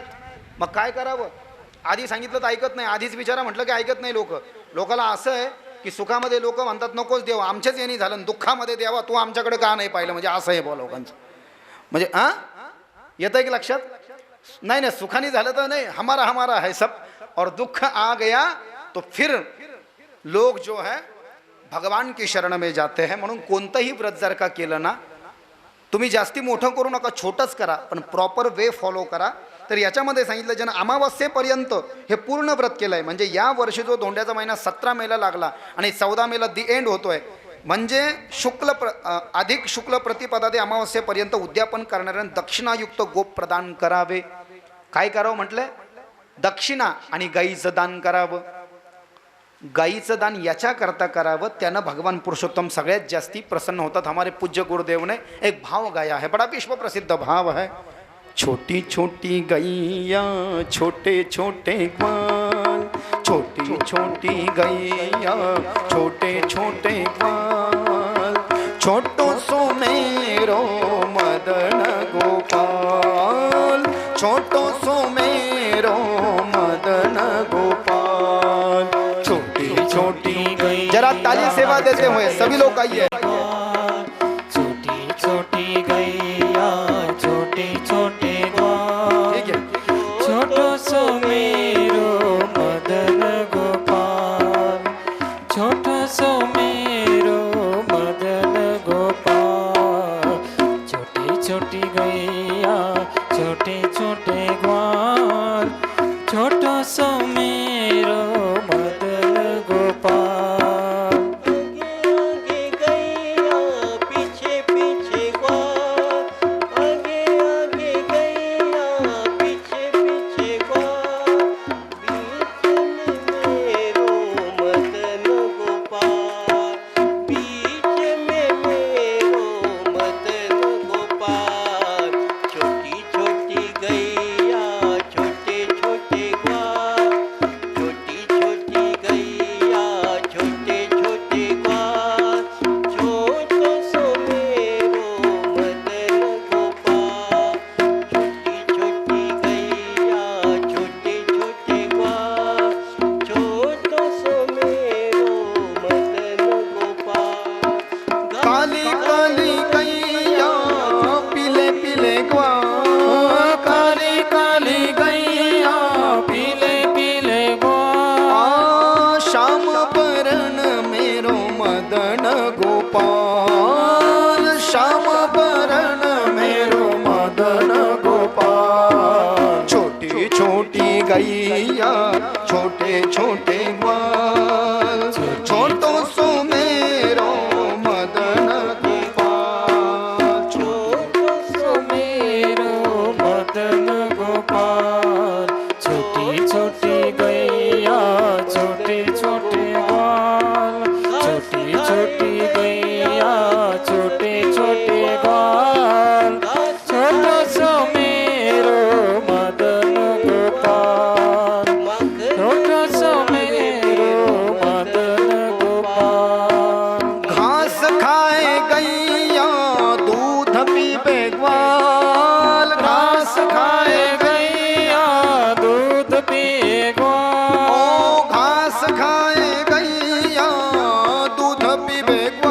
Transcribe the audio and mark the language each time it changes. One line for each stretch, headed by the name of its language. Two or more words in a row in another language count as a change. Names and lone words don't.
Marathi: मग काय करावं? आधी सांगितलं तर ऐकत नाही, आधीच विचारा म्हटलं की ऐकत नाही लोक. लोकाला असं आहे की सुखामध्ये लोक म्हणतात नकोच देवा, आमच्याच यांनी झालं, दुःखामध्ये द्यावा तू आमच्याकडे का नाही पाहिलं, म्हणजे असं आहे बा लोकांचं. म्हणजे येतं की लक्षात? नाही नाही, सुखाने झालं तर नाही,
Hindi: हमारा हमारा है सब, और दुख आ गया तो फिर लोग जो है भगवान की शरण में जाते हैं.
Marathi: म्हणून कोणतंही व्रत जर का केलं ना, तुम्ही जास्ती मोठं करू नका, छोटंच करा, पण
English: proper way follow
Marathi: करा. तर याच्यामध्ये सांगितलं ज्यानं अमावस्येपर्यंत हे पूर्ण व्रत केलं आहे, म्हणजे या वर्षी जो धोंड्याचा महिना 17 मेला लागला आणि 14 मेला
English: the end
Marathi: होतोय, म्हणजे अधिक शुक्ल प्रतिपदा ते अमावस्येपर्यंत उद्यापन करणाऱ्यांना दक्षिणायुक्त गोप प्रदान करावे. काय करावं म्हटलंय? दक्षिणा आणि गाईचं दान करावं. गाईचं दान याच्याकरता करावं, त्यानं भगवान पुरुषोत्तम सगळ्यात जास्ती प्रसन्न होतात.
Hindi: हमारे पूज्य गुरुदेव ने एक भाव गाया है, बड़ा विश्व प्रसिद्ध भाव है. छोटी छोटी गैया छोटे छोटे ग्वाल, छोटी छोटी गैया छोटे छोटे ग्वाल, छोटो सो मेरो मदन गोपाल, छोटो सो मेरो मदन गोपाल. छोटी छोटी गैया, जरा ताली सेवा देते हुए सभी लोग आइए. छोटी छोटी गैया छोटे छोटे ठीक है. छोटो सो मेरो मदन गोपाल, छोटो सो मेरो मदन गोपाल. छोटी छोटी गैया छोटे छोटे ग्वाल, छोटो सो मेरो मदन गोपाल. आगे गैया पीछे पीछे ग्वाल, आगे आगे गैया पीछे पीछे ग्वाल, बीच में मेरो मदन गोपाल, छोटी छोटी गैया छोटे छोटे ग्वाल, छोटी छोटी गैया छोटे छोटे ग्वाल, छोटो सो मेरो मदन गोपाल, छोटी छोटी गैया छोटे छोटे ग्वाल, छोटो सो मेरो मदन गोपाल. काली काली गैया पीले पीले ग्वाल, काली काली गैया पीले पीले ग्वाल, श्याम बरन मेरो मदन गोपाल, श्याम बरन मेरो मदन गोपाल. छोटी छोटी गैया छोटे छोटे ग्वाल, छोटो सो मेरो मदन गोपाल. छोटो सो मेरो मदन गोपाल. छोटी छोटी गैया छोटे छोटे ग्वाल, छोटी छोटी गैया छोटे छोटे ग्वाल, छोटो सो मेरो मदन गोपाल, छोटो सो मेरो मदन गोपाल. घास खाए गैया दूध पीबे ग्वाल, घास खाए गैया दूध पिए ग्वाल, ओ घास खाए गैया दूध पीबे